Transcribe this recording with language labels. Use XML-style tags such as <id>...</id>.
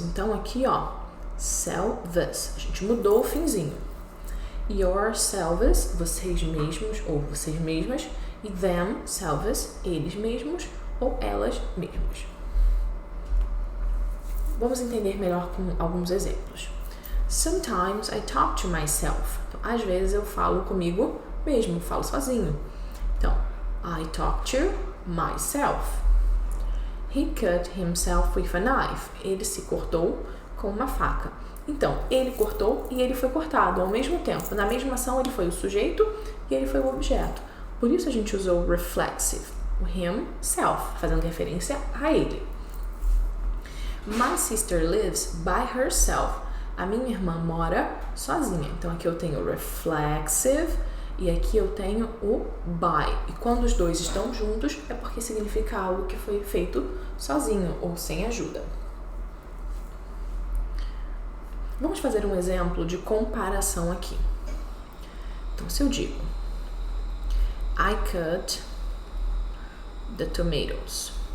<pt>Então aqui, ó, selves, a gente mudou o finzinho. Yourselves, vocês mesmos ou vocês mesmas. E themselves, eles mesmos ou elas mesmas. Vamos entender melhor com alguns exemplos.</pt> <en>Sometimes I talk to myself.</en> <pt>Então, às vezes eu falo comigo mesmo, falo sozinho.</pt> <en>Então, I talk to myself. He cut himself with a knife.</en> <pt>Ele se cortou com uma faca. Então, ele cortou e ele foi cortado ao mesmo tempo. Na mesma ação, ele foi o sujeito e ele foi o objeto. Por isso a gente usou reflexive, o himself, fazendo referência a ele.</pt> <en>My sister lives by herself.</en> <pt>A minha irmã mora sozinha. Então aqui eu tenho reflexive e aqui eu tenho o by. E quando os dois estão juntos é porque significa algo que foi feito sozinho ou sem ajuda. Vamos fazer um exemplo de comparação aqui. Então se eu digo</pt> <en>I cut the tomatoes.</en>